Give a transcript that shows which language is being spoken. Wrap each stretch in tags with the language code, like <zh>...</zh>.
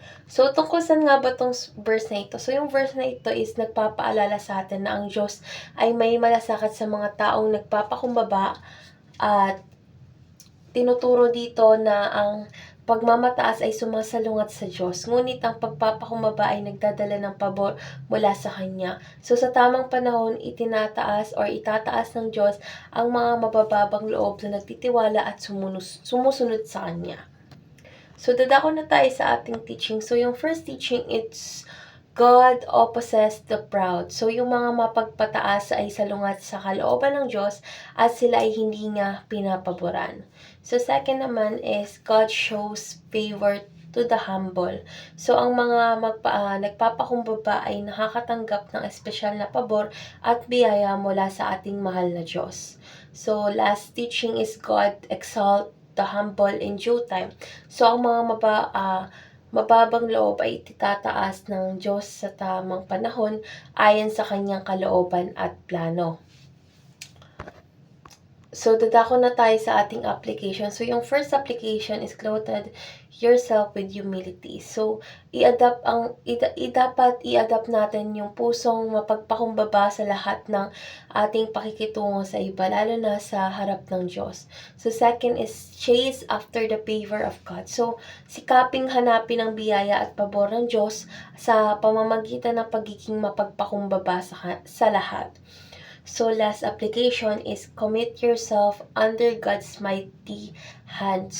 <tl>So, tungkol saan nga ba tong verse na ito? So, yung verse na ito is nagpapaalala sa atin na ang Diyos ay may malasakit sa mga taong nagpapakumbaba, at tinuturo dito na ang pagmamataas ay sumasalungat sa Diyos, ngunit ang pagpapakumbaba ay nagdadala ng pabor mula sa Kanya. So, sa tamang panahon, itataas ng Diyos ang mga mabababang loob na nagtitiwala at sumusunod sa Kanya. So, dadako na tayo sa ating teaching.</tl> <en>So, yung first teaching, it's God opposes the proud.</en> <tl>So, yung mga mapagpataas ay salungat sa kalooban ng Diyos, at sila ay hindi niya pinapaboran.</tl> <en>So, second naman is God shows favor to the humble.</en> <tl>So, ang mga nagpapakumbaba ay nakakatanggap ng espesyal na pabor at biyaya mula sa ating mahal na Diyos.</tl> <en>So, last teaching is God exalt the humble in due time.</en> <tl>So, ang mga mababang loob ay itataas ng Diyos sa tamang panahon ayon sa kanyang kalooban at plano. So, dadako na tayo sa ating application.</tl> <en>So, yung first application is clothe yourself with humility.</en> <tl>So, dapat i-adapt natin yung pusong mapagpakumbaba sa lahat ng ating pakikitungo sa iba, lalo na sa harap ng Diyos.</tl> <en>So, second is chase after the favor of God.</en> <tl>So, sikaping hanapin ang biyaya at pabor ng Diyos sa pamamagitan ng pagiging mapagpakumbaba sa lahat.</tl> <en>So, last application is commit yourself under God's mighty hand.</en>